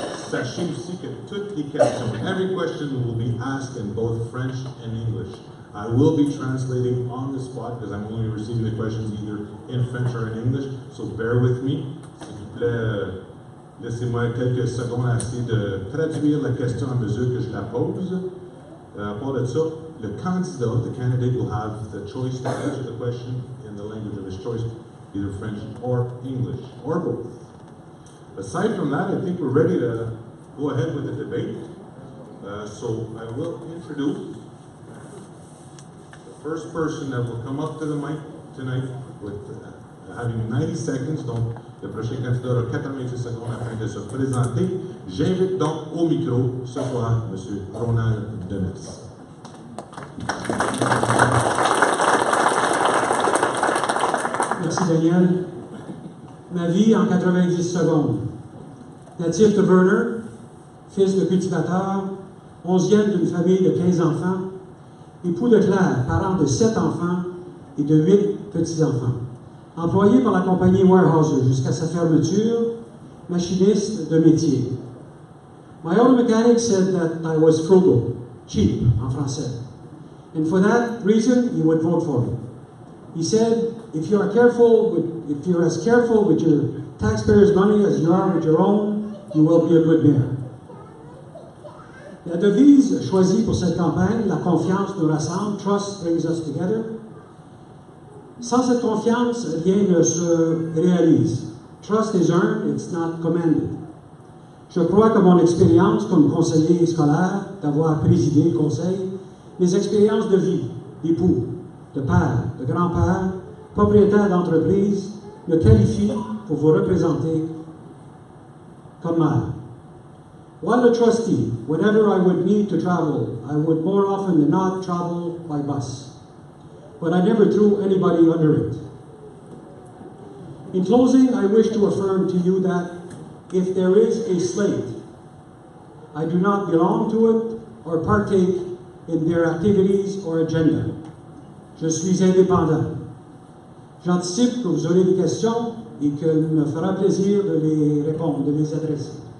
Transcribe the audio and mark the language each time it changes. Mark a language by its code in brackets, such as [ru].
[fr] Sachez aussi que toutes les questions, [en] every question will be asked in both French and English. I will be translating on the spot because I'm only receiving the questions either in French or in English, so bear with me. [fr] S'il vous plaît, laissez-moi quelques secondes à essayer de traduire la question à mesure que je la pose. À part de ça, le candidat, [en] the candidate will have the choice to answer the question in the language of his choice, either French or English, or both. Aside from that, I think we're ready to go ahead with the debate. So I will introduce the first person that will come up to the mic tonight with having 90 seconds. [fr] Donc, le prochain candidat aura 90 secondes afin de se présenter. J'invite donc au micro ce soir M. Ronald Demers. Merci Daniel. Ma vie en 90 secondes. Natif de Verner, fils de cultivateur, 11e d'une famille de 15 enfants, époux de Claire, parent de 7 enfants et de 8 petits-enfants. Employé par la compagnie Warehouser jusqu'à sa fermeture, machiniste de métier. [en] My old mechanic said that I was frugal, cheap [fr] en français. [en] And for that reason, he would vote for me. He said, if you're as careful with your taxpayers' money as you are with your own, you will be a good mayor. [fr] La devise choisie pour cette campagne, la confiance nous rassemble, [en] trust brings us together. [fr] Sans cette confiance, rien ne se réalise. [en] Trust is earned, it's not commanded. [fr] Je crois que mon expérience comme conseiller scolaire, d'avoir présidé le conseil, mes expériences de vie, d'époux, de père, de grand-père, propriétaire d'entreprise, me qualifient pour vous représenter comme maire. [en] While a trustee, whenever I would need to travel, I would more often than not travel by bus. But I never threw anybody under it. In closing, I wish to affirm to you that if there is a slate, I do not belong to it or partake in their activities or agenda. [fr] Je suis indépendant. J'anticipe que vous aurez des questions et qu'il me fera plaisir de les répondre, de les adresser.